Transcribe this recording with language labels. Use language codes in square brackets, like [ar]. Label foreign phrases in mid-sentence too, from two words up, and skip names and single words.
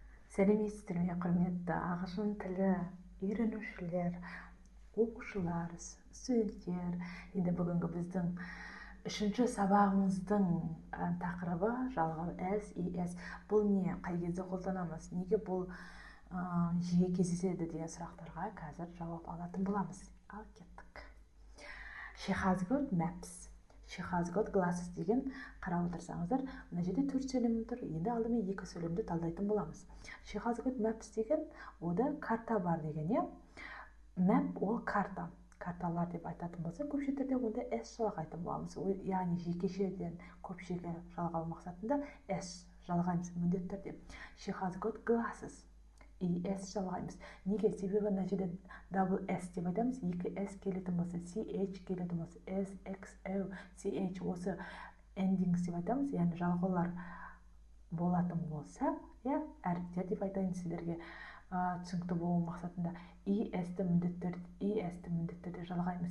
[kk] Сәлеметсіздер ме, құрметті ағылшын тілі үйренушілер, оқушылар, студенттер. Енді бүгінгі біздің үшінші сабағымыздың тақырыбы жалғау S. Бұл не? Қай кезде қолданамыз? Неге бұл жиі кездеседі деген сұрақтарға қазір жауап алатын боламыз. Ал кеттік. [en] She has got maps. She has got glasses [kk] деген қарап отырсаңыздар, мына жерде 4 сөйлем тұр. Енді алдымен 2 сөйлемді талдайтын боламыз. [en] She has got maps [kk] деген ода карта бар деген, е? Map ол карта. Карталар деп айтатын болса, көпше түрде онда S жалғайтын боламыз. Яғни жекешеден көпшеге жалғау мақсатында S жалғаймыз міндетті түрде. [en] She has got glasses. [kk] S жалғаймыз. Неге? Себебі мына жерде [en] double S [kk] деп айтамыз. 2 S келетін болса, CH келетін болса, S, X, O, CH осы endings деп айтамыз. Яғни жалғаулар болатын болса, әріптер деп айтайын сіздерге түсінікті болу мақсатында ES-ті міндетті жалғаймыз.